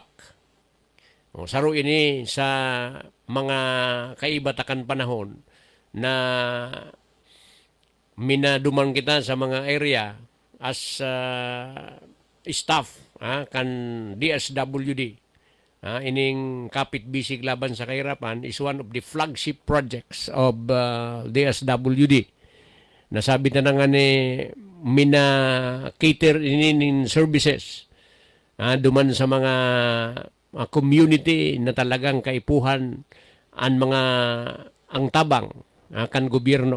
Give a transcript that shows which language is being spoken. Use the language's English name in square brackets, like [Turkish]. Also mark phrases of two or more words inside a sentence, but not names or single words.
[Bikol] Saro ini sa mga kaibatakan panahon na minaduman kita sa mga area [English] as staff [Bikol] kan DSWD. [English] Ining kapit bisig laban sa kahirapan is one of the flagship projects of DSWD. [Bikol] Nasabi na nga ni mina [English] cater in services [Bikol] duman sa mga community na talagang kaipuhan ang tabang kan gobyerno.